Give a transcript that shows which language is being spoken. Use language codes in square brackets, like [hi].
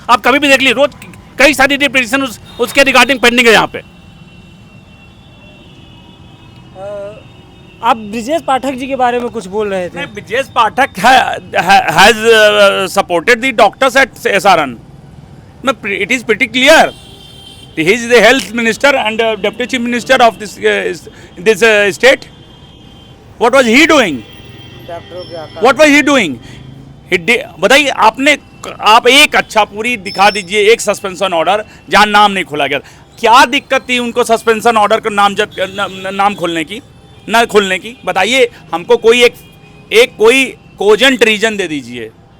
[hi] आप कभी भी देख लीजिए, रोज कई सारी पिटीशन उसके रिगार्डिंग पेंडिंग है यहाँ पे। आप ब्रिजेश पाठक जी के बारे में कुछ बोल रहे थे। [en] Brijesh Pathak has supported the doctors at SRN। It is pretty clear. He is the health minister and deputy chief minister of this state. What was he doing? What was he doing? [hi] बताइए आप एक अच्छा पूरी दिखा दीजिए, एक सस्पेंशन ऑर्डर जहाँ नाम नहीं खोला गया। क्या दिक्कत थी उनको सस्पेंशन ऑर्डर का नाम खोलने की, न खोलने की? बताइए हमको कोई कोई [en] cogent reason [hi] दे दीजिए।